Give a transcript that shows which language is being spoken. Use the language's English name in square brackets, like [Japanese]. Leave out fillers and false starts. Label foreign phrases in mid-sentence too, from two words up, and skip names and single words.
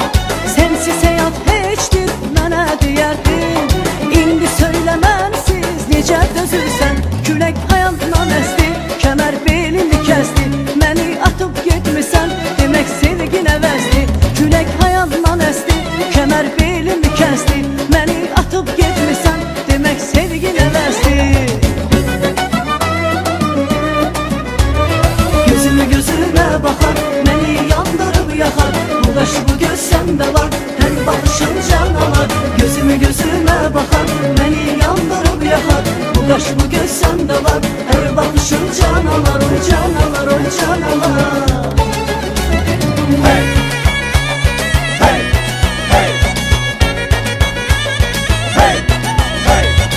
[Azerbaijani] Sensiz həyat heçdir, mənə deyərdin, indi söyləmənsiz necə dözürsən. Külək həyatından əsdi, kəmər belini kəsdi, məni atıp getmisən, demək sevgin əvəzdi. Külək həyatından əsdi, kəmər belini kəsdi, məni atıp getmisən, demək sevgin əvəzdi. [Turkish] Gözüme bakar, beni yandırıp yakar, bu kaş bu göz sende var, her bakışın can alar. Gözüme bakar, beni yandırıp yakar, bu kaş bu göz sende var, her bakışın can alar, o can alar, o can alar. Hey! Hey! Hey! Hey! Hey!